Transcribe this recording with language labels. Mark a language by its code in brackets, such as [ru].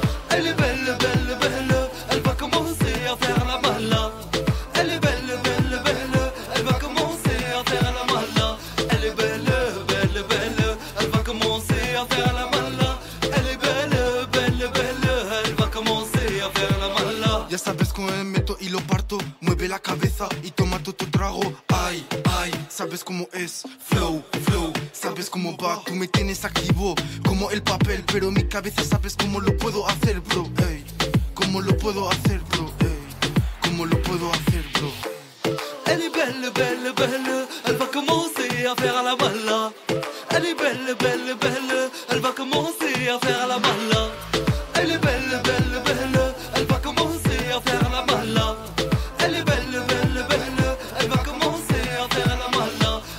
[fr] Elle est belle, belle, belle. Elle va commencer à faire la balla. Elle est belle, belle, belle. Elle va commencer à faire la balla. Elle est belle, belle, belle. Elle va commencer à faire la balla. Elle est belle, belle, belle. Elle va commencer a faire la balla. [es] Ya sabes con el meto y lo parto. Mueve la cabeza y toma tu trago. Ay, ay, sabes cómo es. Flow, flow, sabes cómo va. Tú me tienes activo como el papel. Pero en mi cabeza sabes cómo lo puedo hacer, bro. Ey, cómo lo puedo hacer, bro. Ey, cómo lo puedo hacer, bro. [fr] Elle est belle, belle, belle. Elle va commencer à faire la balla. Elle est belle, belle, belle. Elle va commencer à faire la balla. Elle est belle, belle, belle. Elle va commencer à faire la balla. Elle est belle, belle, belle. Elle va commencer à faire la balla.